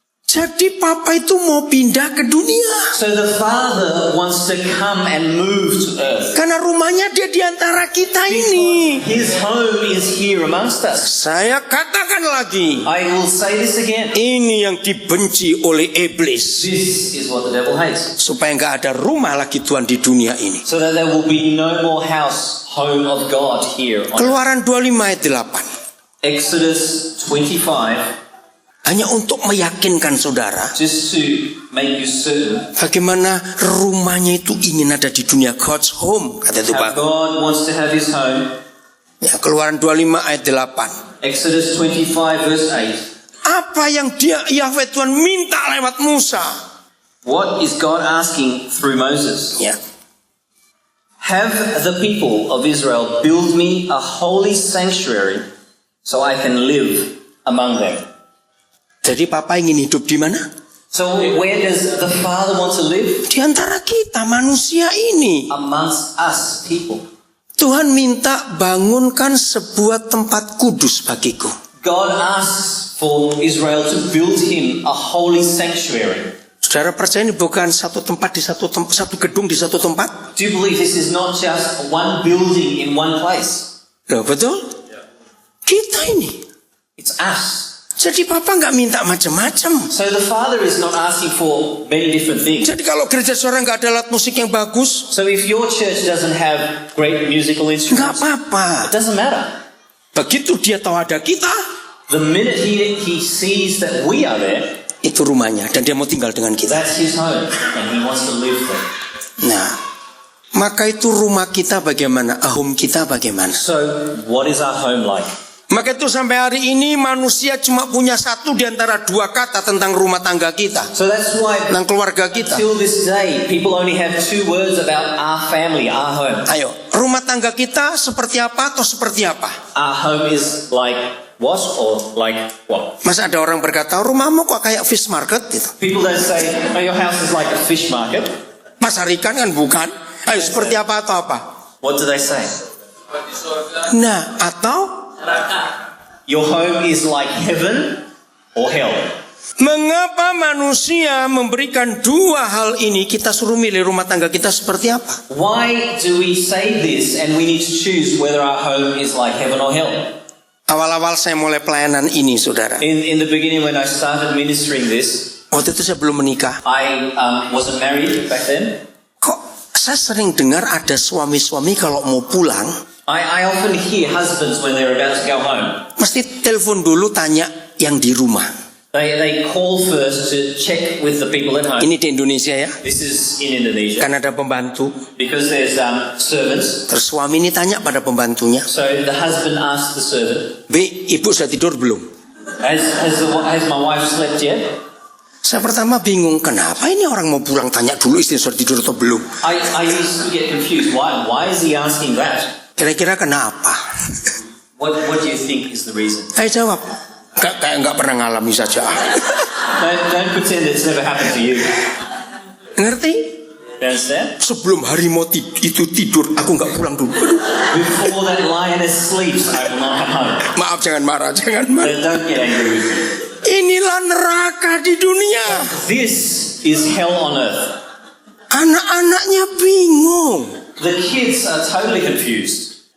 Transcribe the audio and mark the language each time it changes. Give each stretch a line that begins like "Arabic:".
Indonesian: Jadi Papa itu mau pindah ke dunia.
English: So the Father wants to come and move to earth.
Indonesian: Karena rumahnya dia di antara kita ini.
English: His home is here amongst us.
Indonesian: Saya katakan lagi.
English: I will say this again.
Indonesian: Ini yang dibenci oleh iblis.
English: This is what the devil hates.
Indonesian: Supaya nggak ada rumah lagi Tuhan di dunia ini.
English: So that there will be no more home of God here.
Indonesian: Keluaran 25 ayat 8.
English: Exodus 25.
Indonesian: Hanya untuk meyakinkan saudara.
English: Just to make you certain.
Indonesian: Bagaimana rumahnya itu ingin ada di dunia.
English: God's home.
Indonesian: Kata itu Pak.
English: God wants to have his home.
Indonesian: Ya, Keluaran 25 ayat 8.
English: Exodus 25 verse 8.
Indonesian: Apa yang Yahweh Tuhan minta lewat Musa?
English: What is God asking through Moses?
Indonesian: Ya.
English: Have the people of Israel build me a holy sanctuary so I can live among them.
Indonesian: Jadi Papa ingin hidup di mana?
English: So where does the Father want to live?
Indonesian: Di antara kita manusia ini.
English: Amongst us people.
Indonesian: Tuhan minta bangunkan sebuah tempat kudus bagiku.
English: God asks for Israel to build him a holy sanctuary.
Indonesian: Saudara percaya ini bukan satu tempat di satu gedung di satu tempat?
English: Do you believe this is not just one building in one place?
Indonesian: Loh, betul? Kita ini.
English: It's us.
Indonesian: Jadi Papa nggak minta macam-macam.
English: So the Father is not asking for many different things.
Indonesian: Jadi kalau gereja saudara nggak ada alat musik yang bagus,
English: So if your church doesn't have great musical
Indonesian: nggak
English: instruments,
Indonesian: apa-apa.
English: it doesn't matter.
Indonesian: Begitu dia tahu ada kita,
English: the minute he sees that we are there,
Indonesian: itu rumahnya dan dia mau tinggal dengan kita.
English: that's his home, and he wants to live there.
Indonesian: Nah, maka itu rumah kita bagaimana? Home kita bagaimana?
English: So, what is our home like?
Indonesian: Maka itu sampai hari ini manusia cuma punya satu di antara dua kata tentang rumah tangga kita,
English: So that's why
Indonesian: tentang keluarga kita.
English: till this day, people only have two words about our family, our home.
Indonesian: Ayo, rumah tangga kita seperti apa atau seperti apa?
English: Our home is like what or like what?
Indonesian: Masa ada orang berkata, rumahmu kok kayak
English: fish market
Indonesian: gitu.
English: People don't say, oh, your house is like a fish market.
Indonesian: Pasar ikan kan bukan. Ayo, seperti apa atau apa?
English: What do they say?
Indonesian: Nah, atau
English: Your home is like heaven or hell.
Indonesian: mengapa manusia memberikan dua hal ini? Kita suruh milih rumah tangga kita seperti apa?
English: Why do we say this and we need to choose whether our home is like heaven or hell?
Indonesian: Awal-awal saya mulai pelayanan ini, saudara.
English: In the beginning when I started ministering this,
Indonesian: Waktu itu saya belum menikah.
English: I wasn't married back then.
Indonesian: Kok saya sering dengar ada suami-suami kalau mau pulang,
English: I often hear husbands when they're about to go home.
Indonesian: mesti telepon dulu tanya yang di rumah.
English: They call first to check with the people at home.
Indonesian: Ini di Indonesia ya.
English: This is in Indonesia.
Indonesian: Kan ada pembantu.
English: Because there's servants.
Indonesian: Terus suami ini tanya pada pembantunya,
English: So the husband asks the servant,
Indonesian: B, ibu sudah tidur belum?
English: has my wife slept yet?
Indonesian: Saya pertama bingung, kenapa ini orang mau pulang tanya dulu istri sudah tidur atau belum?
English: I used to get confused. Why is he asking that?
Indonesian: Kira-kira kenapa?
English: What do you think is the reason?
Indonesian: Saya jawab, kayak nggak pernah ngalami saja.
English: Don't pretend it's never happened to you.
Indonesian: Ngerti?
English: You understand?
Indonesian: Sebelum harimau itu tidur, aku nggak pulang dulu.
English: Before that lioness sleeps, I will not come home.
Indonesian: Maaf, jangan marah, jangan marah.
English: Don't get angry with me.
Indonesian: Inilah neraka di dunia.
English: This is hell on earth.
Indonesian: Anak-anaknya bingung.
English: The kids are totally confused.